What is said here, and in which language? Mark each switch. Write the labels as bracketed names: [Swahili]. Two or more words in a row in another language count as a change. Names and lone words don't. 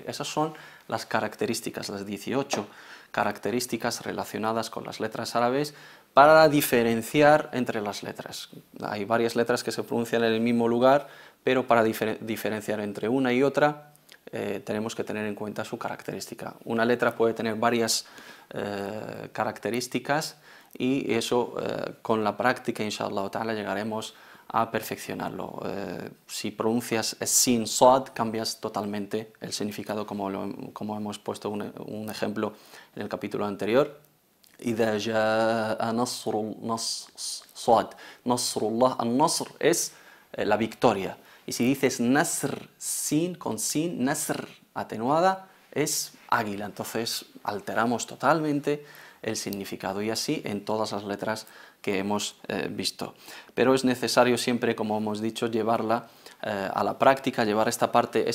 [Spanish] Esas son las características, las 18 características relacionadas con las letras árabes para diferenciar entre las letras. Hay varias letras que se pronuncian en el mismo lugar, pero para diferenciar entre una y otra tenemos que tener en cuenta su característica. Una letra puede tener varias características y eso con la práctica, [Arabic] إن شاء الله تعالى, [Spanish] llegaremos a perfeccionarlo. Si pronuncias sin sad, cambias totalmente el significado, como hemos puesto un ejemplo en el capítulo anterior. [Arabic] إذا جاء صاد نصر الله, النصر [Spanish] es la victoria, y si dices nasr sin, con sin, nasr atenuada, es águila. Entonces alteramos totalmente el significado, y así en todas las letras que hemos visto. Pero es necesario siempre, como hemos dicho, llevarla a la práctica, llevar esta parte.